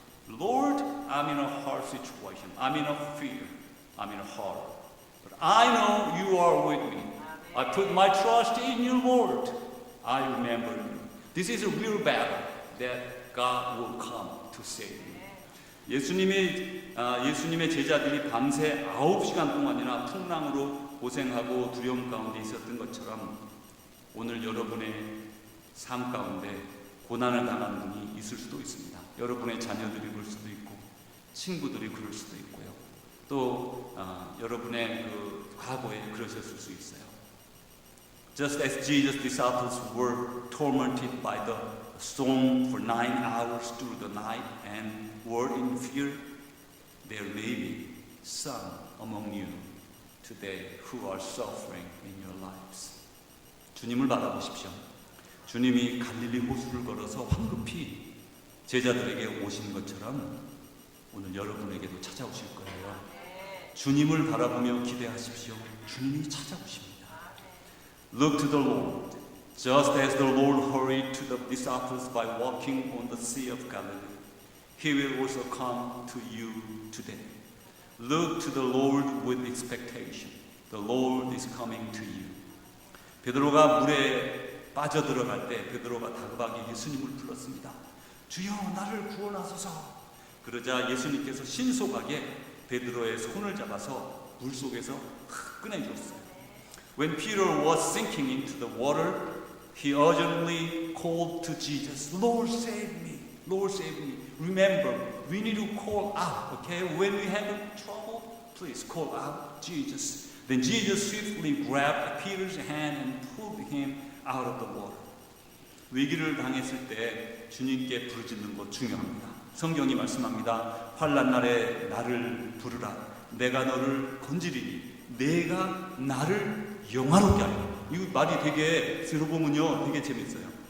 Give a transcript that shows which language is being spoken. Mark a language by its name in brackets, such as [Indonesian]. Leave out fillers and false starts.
[English] Lord, I'm in a hard situation. I'm in a fear. I'm in a horror. But I know you are with me. I put my trust in you, Lord. I remember you. This is a real battle that God will come to save you. [Korean] 예수님의 제자들이 밤새 9시간 동안이나 풍랑으로 고생하고 두려움 가운데 있었던 것처럼 오늘 여러분의 삶 가운데 고난을 당하는 분이 있을 수도 있습니다. 여러분의 자녀들이 그럴 수도 있고 친구들이 그럴 수도 있고요. 또 여러분의 그 과거에 그러셨을 수 있어요. [English] Just as Jesus' disciples were tormented by the storm for 9 hours through the night and were in fear, there may be some among you today who are suffering in your lives. [Korean] 주님을 바라보십시오. 주님이 갈릴리 호수를 걸어서 황급히 제자들에게 오신 것처럼 오늘 여러분에게도 찾아오실 거예요. 주님을 바라보며 기대하십시오. 주님이 찾아오십니다. [English] Look to the Lord, just as the Lord hurried to the disciples by walking on the Sea of Galilee. He will also come to you today. Look to the Lord with expectation. The Lord is coming to you. [Korean] 베드로가 물에 빠져들어갈 때 베드로가 다급하게 예수님을 불렀습니다. 주여 나를 구원하소서. 그러자 예수님께서 신속하게 베드로의 손을 잡아서 물속에서 꺼내주었어요. [English] When Peter was sinking into the water, he urgently called to Jesus, Lord save me, Lord save me. Remember, we need to call out, okay? When we have trouble, please call out Jesus. Then Jesus swiftly grabbed Peter's hand and pulled him out of the water. [Korean] 위기를 당했을 때 주님께 부르짖는 것 중요합니다. 성경이 말씀합니다. 환난 날에 나를 부르라. 내가 너를 건지리니 내가 나를 영화롭게 하리라. 이 말이 되게 들어보면요 되게 재밌어요.